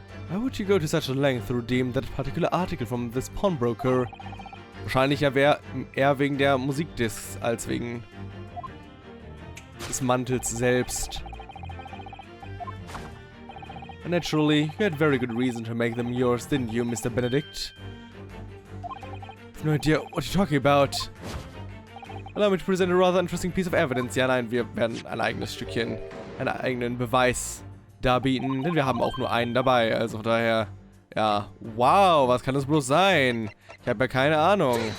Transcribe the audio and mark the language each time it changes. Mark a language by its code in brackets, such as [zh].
[en] Why would you go to such a length to redeem that particular article from this pawnbroker? [de] Wahrscheinlich ja eher wegen der Musikdiscs als wegen des Mantels selbst. [en] And naturally, you had very good reason to make them yours, didn't you, Mr. Benedict? I've no idea what you're talking about. Allow me to present a rather interesting piece of evidence. [de] Ja, nein, wir werden ein eigenes Stückchen, einen eigenen Beweis darbieten, denn wir haben auch nur einen dabei. Also von daher, ja, wow, was kann das bloß sein? Ich habe ja keine Ahnung.